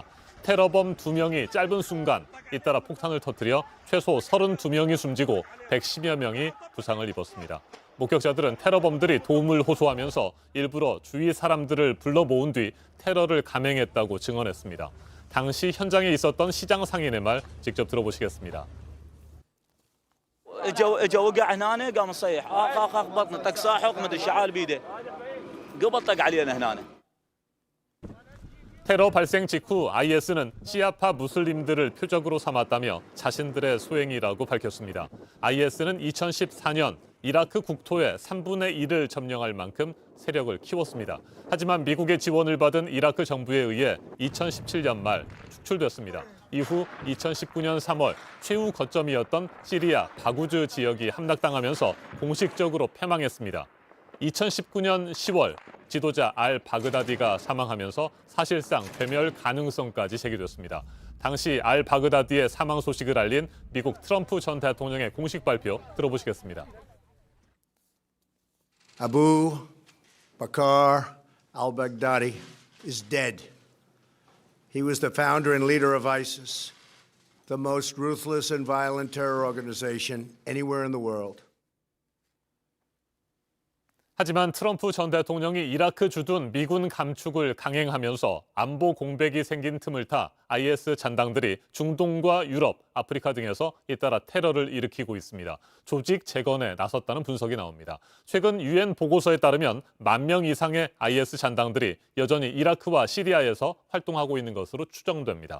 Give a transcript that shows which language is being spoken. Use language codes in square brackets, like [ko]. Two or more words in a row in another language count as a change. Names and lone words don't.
[ko] 테러범 2명이 짧은 순간 잇따라 폭탄을 터뜨려 최소 32명이 숨지고 110여 명이 부상을 입었습니다. 목격자들은 테러범들이 도움을 호소하면서 일부러 주위 사람들을 불러 모은 뒤 테러를 감행했다고 증언했습니다. 당시 현장에 있었던 시장 상인의 말 직접 들어보시겠습니다. [ar] اجا وقع هنا قام يصيح اخ اخ اخ بطنه طق ساحق مدري شعال بيده قبل طق علينا هنا. [ko] 테러 발생 직후 IS는 시아파 무슬림들을 표적으로 삼았다며 자신들의 소행이라고 밝혔습니다. IS는 2014년 이라크 국토의 3분의 1을 점령할 만큼 세력을 키웠습니다. 하지만 미국의 지원을 받은 이라크 정부에 의해 2017년 말 축출됐습니다. 이후 2019년 3월 최후 거점이었던 시리아 바구즈 지역이 함락당하면서 공식적으로 패망했습니다. 2019년 10월 지도자 알 바그다디가 사망하면서 사실상 괴멸 가능성까지 제기됐습니다. 당시 알 바그다디의 사망 소식을 알린 미국 트럼프 전 대통령의 공식 발표 들어보시겠습니다. [en] Abu Bakr al-Baghdadi is dead. He was the founder and leader of ISIS, the most ruthless and violent terror organization anywhere in the world. [ko] 하지만 트럼프 전 대통령이 이라크 주둔 미군 감축을 강행하면서 안보 공백이 생긴 틈을 타 IS 잔당들이 중동과 유럽, 아프리카 등에서 잇따라 테러를 일으키고 있습니다. 조직 재건에 나섰다는 분석이 나옵니다. 최근 UN 보고서에 따르면 10,000명 이상의 IS 잔당들이 여전히 이라크와 시리아에서 활동하고 있는 것으로 추정됩니다.